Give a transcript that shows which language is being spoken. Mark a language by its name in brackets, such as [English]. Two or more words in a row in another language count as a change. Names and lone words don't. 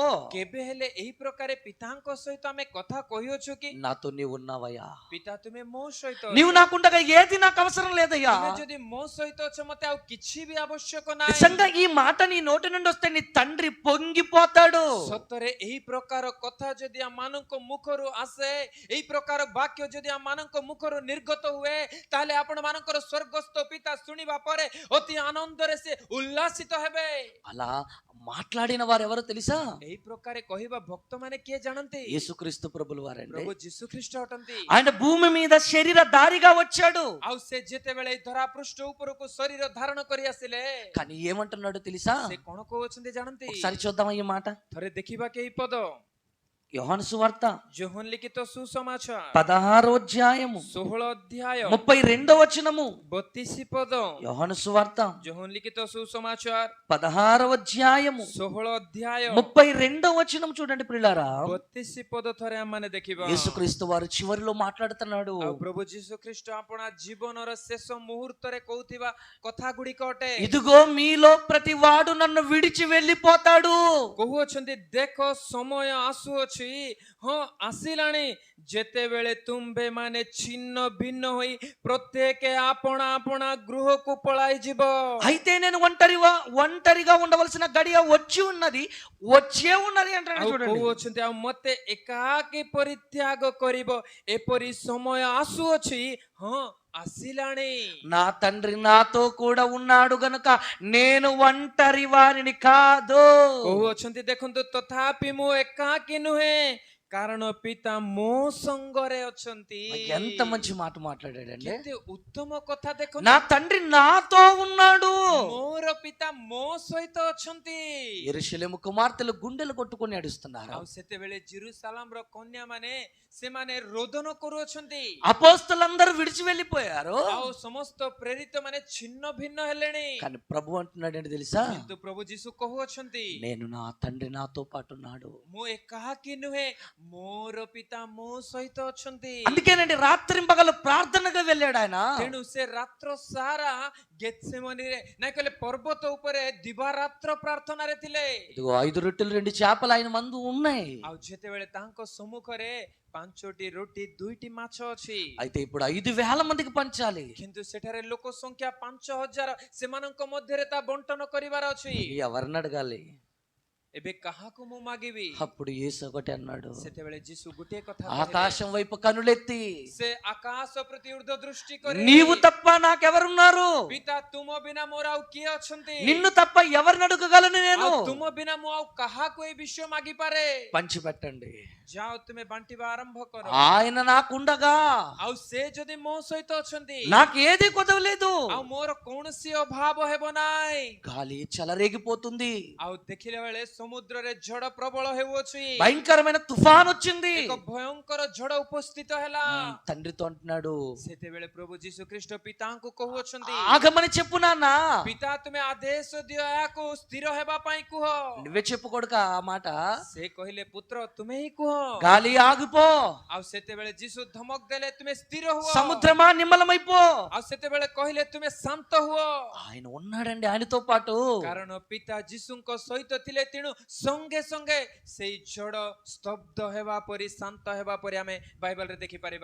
[Odia] କେବେ ହେଲେ ଏଇ ପ୍ରକାରେ ପିତାଙ୍କ ସହିତ ଆମେ କଥା କହିଅଛୁ କି? [Telugu] నాతో నీవు ఉన్నావయ్యా, [Odia] ପିତା ତୁମେ ମୋ ସହିତ ଅଛ। [Telugu] నీవు నాకుండగా ఏది నాకు అవసరం లేదయ్యా. [Odia] ତୁମେ ଯଦି ମୋ ସହିତ ଅଛ ମତେ ଆଉ କିଛି ବି ଆବଶ୍ୟକ ନାହିଁ। [Telugu] నిజంగా ఈ మాట నీ నోటి నుండి వస్తే నీ తండ్రి పొంగిపోతాడు. [Odia] ସତରେ ଏହି ପ୍ରକାର କଥା ଯଦି ଆମମାନଙ୍କ ମୁଖରୁ ଆସେ, ଏଇ ପ୍ରକାର ବାକ୍ୟ ଯଦି ଆମମାନଙ୍କ ମୁଖରୁ ନିର୍ଗତ ହୁଏ, ତାହେଲେ ଆପଣ ମାନଙ୍କର ସ୍ୱର୍ଗସ୍ଥ ପିତା ଶୁଣିବା ପରେ ଅତି ଆନନ୍ଦରେ ସେ ଉଲ୍ଲାସିତ ହେବେ। [Telugu] అలా మాట్లాడిన వారు ఎవరో తెలుసా? [Odia] ଏହି ପ୍ରକାରେ କହିବା ଭକ୍ତ ମାନେ କିଏ ଜାଣନ୍ତି? [Telugu] యేసుక్రీస్తు ప్రభులు వారండి. [Odia] ପ୍ରଭୁ ଯୀଶୁ ଖ୍ରୀଷ୍ଟ ଅଟନ୍ତି। [Telugu] ఆయన భూమి మీద శరీర దారిగా వచ్చాడు. [Odia] ଆଉ ସେ ଯେତେବେଳେ ଏଇ ଧରା ପୃଷ୍ଠ ଉପରକୁ ଶରୀର ଧାରଣ କରି ଆସିଲେ, [Telugu] కానీ ఏమంటున్నాడు తెలుసా? [Odia] ସେ କଣ କହୁଛନ୍ତି ଜାଣନ୍ତି? [Telugu] ఒకసారి చూద్దాం ఈ మాట. [Odia] ଥରେ ଦେଖିବା କି ଏଇ ପଦ, [Telugu] యోహాను సువార్త [Odia] ଯୋହନ ଲିଖିତ ସୁସମାଚାର [Telugu] 16వ అధ్యాయము [Odia] 16 ଅଧ୍ୟାୟ [Telugu] 32వ వచనము. [Odia] 32 ପଦ, [Telugu] యోహాను సువార్త [Odia] ଯୋହନ ଲିଖିତ ସୁସମାଚାର [Telugu] 16వ అధ్యాయము [Odia] 16 ଅଧ୍ୟାୟ [Telugu] 32వ వచనం చూడండి ప్రియులారా. [Odia] 32 ପଦ ଥରେ ଆମେ ଦେଖିବା। [Telugu] యేసుక్రీస్తు వారు చివరిలో మాట్లాడుతున్నాడు. [Odia] ଆଉ ପ୍ରଭୁ ଯୀଶୁ ଖ୍ରୀଷ୍ଟ ଆପଣା ଜୀବନର ଶେଷ ମୁହୂର୍ତ୍ତରେ କହୁଥିବା କଥା ଗୁଡ଼ିକ ଅଟେ। [Telugu] ఇదిగో మీలో ప్రతి వాడు నన్ను విడిచి వెళ్ళిపోతాడు. [Odia] କହୁଅଛନ୍ତି, ଦେଖ ସମୟ ଆସୁଅଛି, ହଁ ଆସିଲାଣି, ଯେତେବେଳେ ତୁମ୍ଭେ ମାନେ ଛିନ୍ନ ଭିନ୍ନ ହୋଇ ପ୍ରତ୍ୟେକ ଆପଣା ଆପଣା ଗୃହକୁ ପଳାଇ ଯିବ। [Telugu] అయితే నేను ఒంటరిగా ఉండవలసిన గడియ వచ్చి ఉన్నది, వచ్చే ఉన్నది అంటాడు [Odia] ଆଉ [Telugu] చూడండి. [Odia] କହୁଅଛନ୍ତି, ଆଉ ମତେ ଏକାକୀ ପରିତ୍ୟାଗ କରିବ, ଏପରି ସମୟ ଆସୁଅଛି, ହଁ ଆସିଲାଣି। [Telugu] నా తండ్రి నాతో కూడా ఉన్నాడు గనుక నేను ఒంటరి వారిని కాదు. [Odia] କହୁଅଛନ୍ତି ଦେଖନ୍ତୁ ତଥାପି ମୁଁ ଏକାକୀ ନୁହେଁ, କାରଣ ପିତା ମୋ ସଙ୍ଗରେ ଅଛନ୍ତି। [Telugu] ఎంత మంచి మాట మాట్లాడాడండి. [Odia] କେତେ ଉତ୍ତମ କଥା ଦେଖନ୍ତୁ। [Telugu] నా తండ్రి నాతో ఉన్నాడు. [Odia] ମୋର ପିତା ମୋ ସହିତ ଅଛନ୍ତି। [Telugu] యెరూషలేము కుమార్తెలు గుండెలు కొట్టుకొని ఏడుస్తున్నారు. [Odia] ଆଉ ସେତେବେଳେ ଜେରୁସାଲାମର କନ୍ୟା ମାନେ ସେମାନେ ରୋଦନ କରୁଅଛନ୍ତି। [Telugu] అపోస్తలందరూ విడిచి వెళ్ళిపోయారు. [Odia] ଆଉ ସମସ୍ତ ପ୍ରେରିତ ମାନେ ଛିନ୍ନ ଭିନ୍ନ ହେଲେଣି। [Telugu] కానీ ప్రభు అంటున్నాడు ఏంటి తెలుసా? [Odia] କିନ୍ତୁ ପ୍ରଭୁ ଯୀଶୁ କହୁଅଛନ୍ତି [Telugu] నేను నా తండ్రి నాతో పాటు ఉన్నాడు. [Odia] ମୁଁ ଏକାକୀ ନୁହେଁ, ମୋର ପିତା ମୋ ସହିତ ଅଛନ୍ତି। [Telugu] అందుకేనండి రాత్రింపగలు ప్రార్థనగా వెళ్ళాడు ఆయన. [Odia] ତେଣୁ ସେ ରାତ୍ର ସାରା ଗେତ୍ସେମନୀରେ ନାଇଁ କହିଲେ ପର୍ବତ ଉପରେ ଦିବାରାତ୍ର ପ୍ରାର୍ଥନାରେ ଥିଲେ। [Telugu] ఇదిగో 5 రొట్టెలు 2 చేపలు ఆయన మందు ఉన్నాయి. [Odia] ଆଉ ଯେତେବେଳେ ତାଙ୍କ ସମ୍ମୁଖରେ 5ଟି ରୋଟି 2ଟି ମାଛ ଅଛି, [Telugu] అయితే ఇప్పుడు 5,000 మందికి పంచాలి. [Odia] କିନ୍ତୁ ସେଠାରେ ଲୋକ ସଂଖ୍ୟା 5,000, ସେମାନଙ୍କ ମଧ୍ୟରେ ତା ବଣ୍ଟନ କରିବାର ଅଛି। [Telugu] ఎవరిని అడగాలి? [Odia] ଏବେ କାହାକୁ ମୁଁ ମାଗିବି? [Telugu] అప్పుడు యేసు ఒకటి అన్నాడు, [Odia] ସେତେବେଳେ ଯୀଶୁ ଗୋଟିଏ କଥା [Telugu] ఆకాశం వైపు కనులెత్తి [Odia] ସେ ଆକାଶ ପ୍ରତି ଉର୍ଦ୍ଧ ଦୃଷ୍ଟି କରି [Telugu] నీవు తప్ప నాకెవరున్నారు? [Odia] ପିତା ତୁମ ବିନା ମୋର ଆଉ କିଏ ଅଛନ୍ତି? [Telugu] నిన్ను తప్ప ఎవరిని అడగగలను నేను? [Odia] ଆଉ ତୁମ ବିନା ମୁଁ ଆଉ କାହାକୁ ଏ ବିଷୟ ମାଗିପାରେ? [Telugu] పంచి పెట్టండి. [Odia] ଯାଅ ତୁମେ ବାଣ୍ଟିବା ଆରମ୍ଭ କର। [Telugu] ఆయన నాకుండగా [Odia] ଆଉ ସେ ଯଦି ମୋ ସହିତ ଅଛନ୍ତି, [Telugu] నాకు ఏది కొదవలేదు. [Odia] ଆଉ ମୋର କୌଣସି ଅଭାବ ହେବ ନାହିଁ। [Telugu] గాలి చెలరేగిపోతుంది, [Odia] ଆଉ ଦେଖିଲା ବେଳେ ସମୁଦ୍ରରେ ଝଡ଼ ପ୍ରବଳ ହେଉଅଛି, [Telugu] భయంకరమైన తుఫాన్ వచ్చింది. [Odia] ଏକ ଭୟଙ୍କର ଝଡ଼ ଉପସ୍ଥିତ ହେଲା। [Telugu] తండ్రితో అంటున్నాడు, [Odia] ସେତେବେଳେ ପ୍ରଭୁ ଯୀଶୁ ଖ୍ରୀଷ୍ଟ ପିତାଙ୍କୁ କହୁଅଛନ୍ତି, [Telugu] ఆగమని చెప్పు నాన్న. [Odia] ପିତା ତୁମେ ଆଦେଶ ଦିଅ ଏହାକୁ ସ୍ଥିର ହେବା ପାଇଁ କୁହ। [Telugu] నువ్వే చెప్పు కొడుక ఆ మాట. [Odia] ସେ କହିଲେ ପୁତ୍ର ତୁମେ ହିଁ କୁହ। [Telugu] గాలి ఆగిపో, [Odia] ଆଉ ସେତେବେଳେ ଯୀଶୁ ଧମକ ଦେଲେ ତୁମେ ସ୍ଥିର ହୁଅ। [Telugu] సముద్రమా నిమ్మలమైపో. [Odia] ଆଉ ସେତେବେଳେ କହିଲେ ତୁମେ ଶାନ୍ତ ହୁଅ। [Telugu] ఆయన ఉన్నాడండి ఆయనతో పాటు. [Odia] କାରଣ ପିତା ଯୀଶୁଙ୍କ ସହିତ ଥିଲେ, ତେଣୁ ସଙ୍ଗେ ସଙ୍ଗେ ସେଇ ଝଡ଼ ସ୍ତବ୍ଧ ହେବା ପରି ଶାନ୍ତ ହେବା ପରି ଆମେ ବାଇବଲରେ ଦେଖିପାରିବା।